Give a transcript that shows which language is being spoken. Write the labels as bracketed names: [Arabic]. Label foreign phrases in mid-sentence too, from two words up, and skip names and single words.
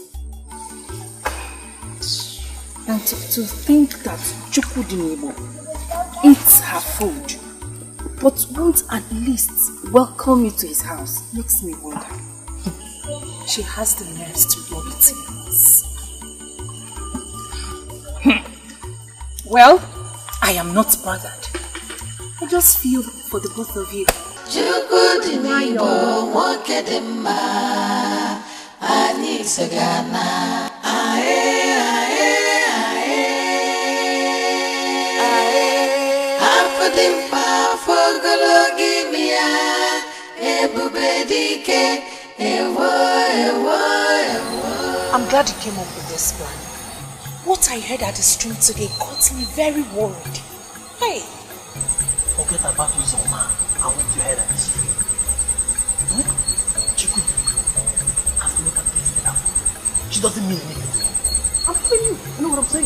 [English] And to think that Chukudinibo eats her food but won't at least welcome you to his house makes me wonder. She has the nerves to do things. Well, I am not bothered. I just feel for the both of you. Chukudinibo wokedema anisagana ae ae ae afudimpa fogologimia ebubedike ewo ewo ewo. I'm glad you came up with this plan. What I heard at the stream today got me very worried. Hey. Forget about Uzoma. I want to head at the street. Chukudinibo has made her place in her food. She doesn't mean anything. I'm telling you, you know what I'm saying?